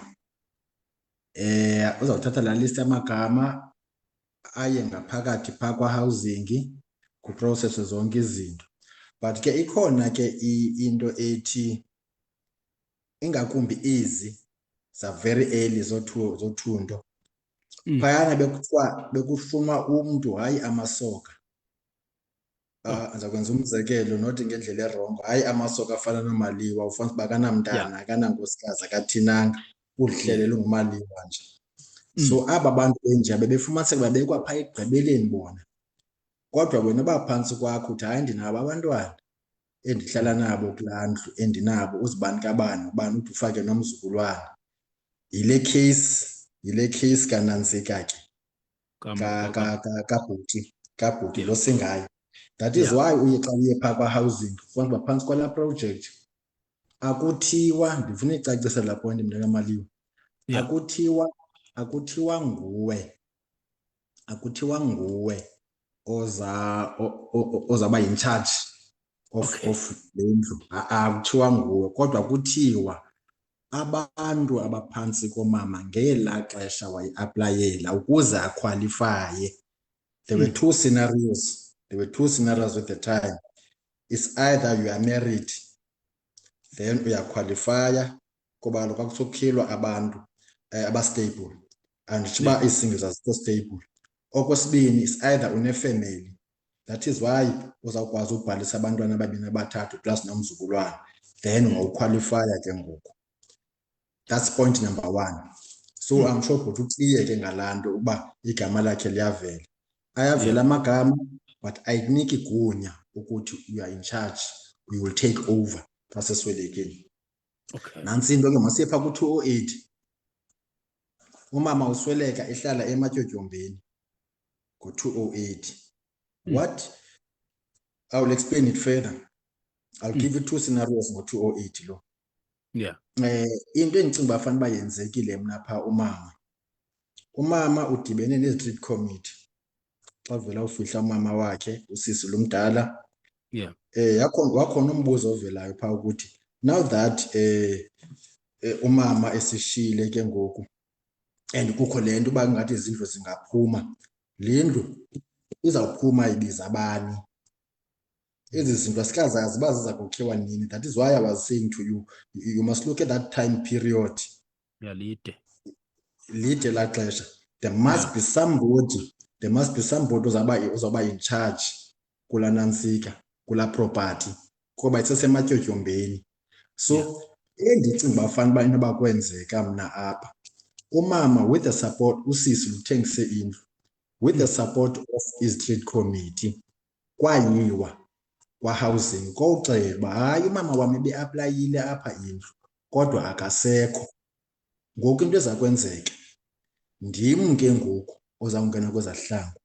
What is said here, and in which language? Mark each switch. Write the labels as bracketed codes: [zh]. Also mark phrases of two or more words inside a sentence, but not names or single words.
[xh] Uzawuthatha la list yamagama aye ngaphakathi pha kwa-housing kuprocess zonke izinto. But ke ikhona ke into ethi ingakumbi ezi za [en] very early [xh] zothundo. Phayana bekufunwa umntu hayi amasoka. Ndizakwenza umzekelo not ngendlela erongo, hayi amasoka afana noMaliwa ufanele uba akanamntana akanankosikazi akathinanga ulihlelele ungumaliwa nje. So aba bantu benje bebefumaniseka babekwa phaa ekugqibeleni bona, kodwa wena baphantsi kwakho uthi hayi ndinabo abantwana endihlala nabo kulaa ndlu endinabo uzibani kabani ubani uthi ufake nomzukulwana. Yile case kaNantsika ke kabhuti lo singayo. [en] That is why [xh] uye xa uye phaa kwa-housing ufanele uba phantsi kwalaa project akuthiwa, ndifuna icacisa laa point mntakamaliwa, akuthiwa nguwe ozawuba [en] in charge of [xh] le ndlu. Akuthiwa nguwe, kodwa kuthiwa abantu abaphantsi komama ngelaa xesha wayiaplayela ukuze akhwalifaye. [en] There were two scenarios. There were two scenarios at the time. It's either you are married, then [xh] uyaqualifya kuba kaloku akusokhilwa abantu abastable and chiba isingles azikho stable. Okwesibini [en] is either [xh] une-family. [en] That is why [xh] uzawukwazi ukubhalisa abantwana ababini abathathu plus nomzukulwana, then ungawuqualifya ke ngoku. [en] That's point number one. So I'm sure [xh] ukuthi uclear ke ngalaa nto uba igama lakhe liyavela. Ayavela amagama but ayikuniki igunya ukuthi [en] you are in charge, we will take over [xh] xa seswelekile. Nantsi into ke masiye phaa ku-2008 umama usweleka ehlala ematyotyombeni ngo-2008. [en] What? I will explain it further. I'll give you two scenarios ngo-2008 lo. Yeah. [xh] Into endicinga uba fanele uba yenzekile mna phaa umama udibene ne-street committee xa vela ufihla umama wakhe usisi lumdala. [en] Yeah. [xh] Wakhona umbuzo ovelayo phaa ukuthi [en] now that [xh] umama esishiyile ke ngoku and kukho le nto uba ngathi izindlu zingaphuma, le ndlu izawuphuma ibiza abani? Ezi zinto asikazazi uba ziza kukhiwa nini. [en] That is why I was saying to you, you must look at that time period. Yeah, [xh] Lide laa xesha. [en] There must be somebody uzawuba in charge [xh] kulaa Nantsika, kulaa [en] property, [xh] kuba isesematyotyombeni. So endicinga uba fanele uba into abakwenzeka mna apha, umama [en] with the support, [xh] usisi luthengise indlu, [en] with the support of his trade committee, [xh] kwayiwa kwa-housing kowuxela uba hayi umama wam ebeaplayile apha indlu kodwa akasekho. Ngoku into eza kwenzeka ndim ke ngoku ozawungena kwezahlangu.